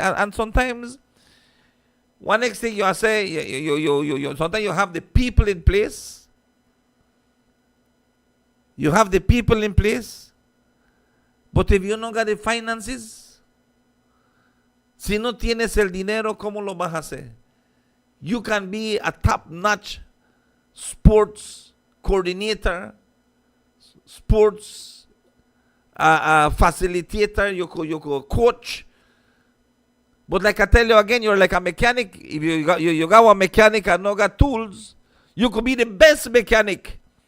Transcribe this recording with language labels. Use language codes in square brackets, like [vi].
[en] And sometimes, one next thing you say, sometimes you have the people in place. You have the people in place. But if you don't got the finances, [es] si no tienes el dinero, ¿cómo lo vas a hacer? [en] You can be a top-notch sports coordinator, sports facilitator, you could coach. But like I tell you again, you're like a mechanic. If you got a mechanic and no got tools, you could be the best mechanic.